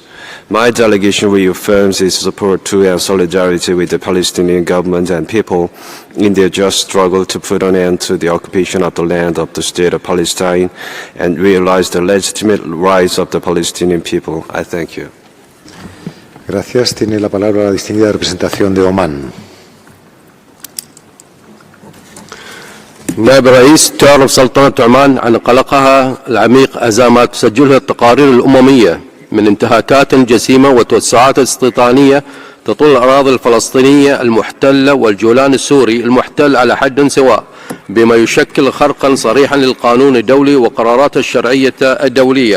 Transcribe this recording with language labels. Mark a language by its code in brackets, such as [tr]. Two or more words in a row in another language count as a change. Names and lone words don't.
[en] My delegation reaffirms its support to and solidarity with the Palestinian government and people in their just struggle to put an end to the occupation of the land of the State of Palestine and realize the legitimate rights of the Palestinian people. I thank you. [es] Gracias. Tiene la palabra la distinguida representación de Omán. [ar] نائب الرئيس، تعرف سلطنة عمان عن قلقها العميق أزمات تسجلها التقارير الأممية من انتهاكات جسيمة وتوسعات استيطانية تطول الأراضي الفلسطينية المحتلة والجولان السوري المحتل على حد سواء، بما يشكل خرقا صريحا للقانون الدولي وقرارات الشرعية الدولية.